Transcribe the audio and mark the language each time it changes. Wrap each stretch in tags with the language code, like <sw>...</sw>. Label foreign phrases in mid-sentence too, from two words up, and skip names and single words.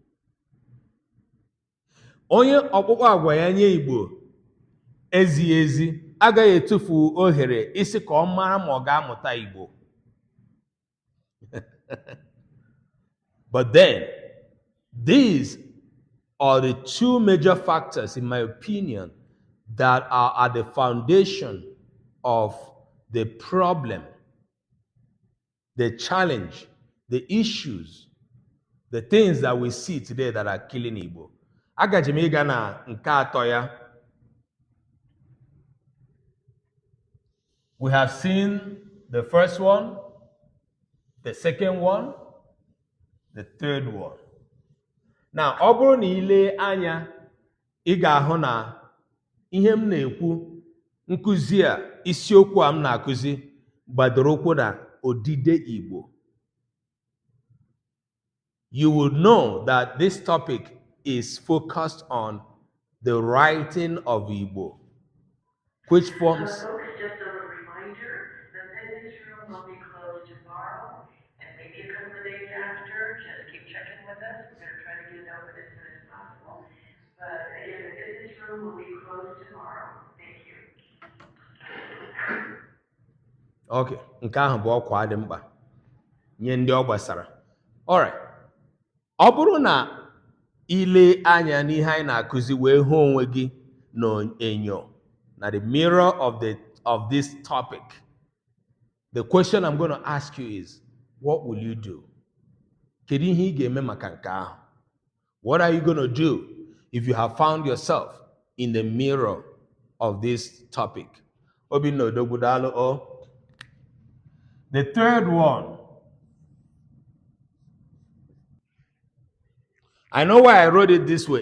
<ig>Onye ọkpụkpọ agwa ya nye Igbo ezighi ezi agaghị etufu ohere isi ka ọ mara ma ọ ga-amụta Igbo.</ig> <en>But then, these are the two major factors, in my opinion, that are at the foundation of the problem, the challenge, the issues, the things that we see today that are killing Igbo.</en> <ig>Agaji m ịga na nke atọ ya.</ig> <en>We have seen the first one, the second one, the third one. Now,</en> <ig>ọ bụrụ na ile anya, ị ga-ahụ na ihe m na-ekwu, nkụzi a, isiokwu a m na-akụzi, gbadoro ụkwụ na odide Igbo.</ig> <en>You would know that this topic is focused on the writing of Igbo, which forms... So folks, just a little reminder that this room will be closed tomorrow and maybe a couple of days after. Just keep checking with us. We're going to try to get it open as soon as possible. But again, this room will be closed tomorrow. Thank you.</en> <ig>Okay, nke ahụ bụ ọkwa dị mkpa nye ndị ọ gbasara.</ig> <en>Alright.</en> <ig>Ọ bụrụ na ile anya n'ihe anyị na-akụzi wee hụ onwe gị n'enyo, na</ig> <en>the mirror of this topic, the question I'm going to ask you is, what will you do?</en> <ig>Kedu ihe ị ga-eme maka nke ahụ?</ig> <en>What are you going to do if you have found yourself in the mirror of this topic? Obinna Odogbudalo. The third one, I know why I wrote it this way.</en>